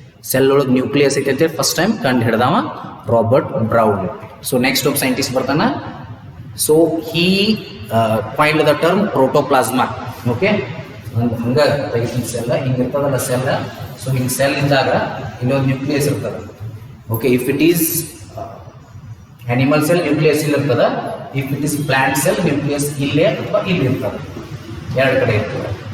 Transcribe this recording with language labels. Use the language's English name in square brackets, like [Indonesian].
[Kannada] Cell ಒಳಗೆ nucleus ಐತೆ ಅಂತ ಫಸ್ಟ್ ಟೈಮ್ ಕಂಡು ಹಿಡ್ದವ ರಾಬರ್ಟ್ ಬ್ರೌನ್. ಸೊ ನೆಕ್ಸ್ಟ್ ಒಬ್ಬ ಸೈಂಟಿಸ್ಟ್ ಬರ್ತಾನ. [English] So he coined the term protoplasma. [Kannada] Okay, ಹಂಗ ತೆಗಿತೀನಿ ಸೆಲ್ ಹಿಂಗಿರ್ತದಲ್ಲ ಸೆಲ್. ಸೊ ಹಿಂಗೆ ಸೆಲ್ ಇದ್ದಾಗ ಇಲ್ಲೊಂದು ನ್ಯೂಕ್ಲಿಯಸ್ ಇರ್ತದೆ. Okay, [English] if it is animal cell [Kannada] nucleus ಇಲ್ಲಿ ಇರ್ತದೆ. [English] if it is plant cell [Kannada] nucleus ಇಲ್ಲೇ ಅಥವಾ ಇಲ್ಲಿ ಇರ್ತದೆ, ಎರಡು ಕಡೆ ಇರ್ತದೆ.